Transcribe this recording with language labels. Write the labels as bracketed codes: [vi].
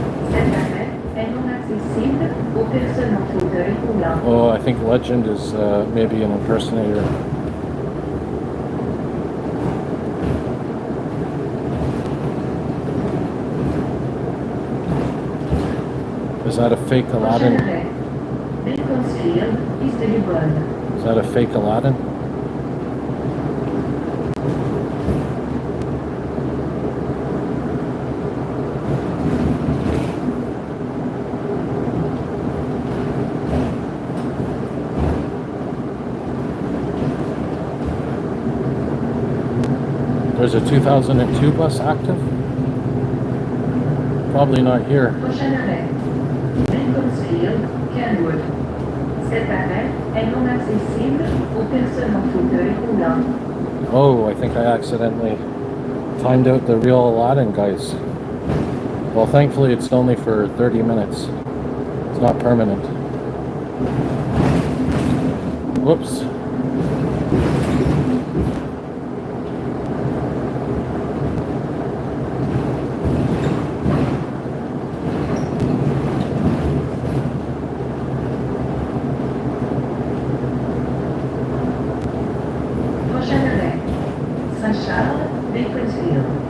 [fr] Cet arrêt est non accessible aux personnes en fauteuil roulant. [en] Oh, I think Legend is maybe an impersonator. Is that a fake Aladdin? [fr] Prochain arrêt, Beaconsfield, East Eagle. [en] Is that a fake Aladdin? There's a 2002 bus active? Probably not here. [fr] Prochain arrêt, Beaconsfield, Kenwood. Cet arrêt est non accessible aux personnes en fauteuil roulant. [en] Oh, I think I accidentally timed out the real Aladdin, guys. Well, thankfully it's only for 30 minutes. It's not permanent. Whoops. [fr] Prochain arrêt, Saint-Charles, Beaconsfield.